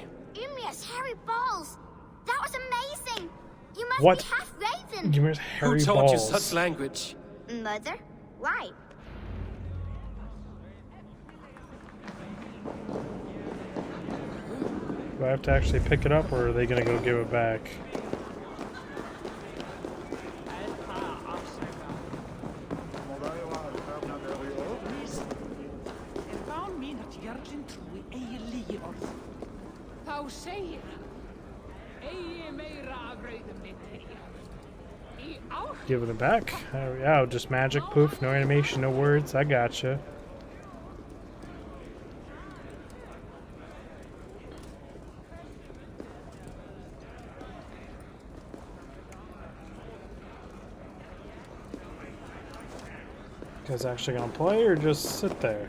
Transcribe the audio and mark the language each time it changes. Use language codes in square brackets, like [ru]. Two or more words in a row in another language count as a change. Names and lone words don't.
[en] Ymir's hairy balls. That was amazing. You must What? be half raven. Ymir's Who hairy taught balls. you such language? Mother? Why? Do I have to actually pick it up, or are they gonna go give it back? [is] Þá segir hann, eigi meira af rauðum litri. Í ár [en] Giving it back? Yeah, just magic, poof, no animation, no words. I gotcha. You guys actually gonna play or just sit there?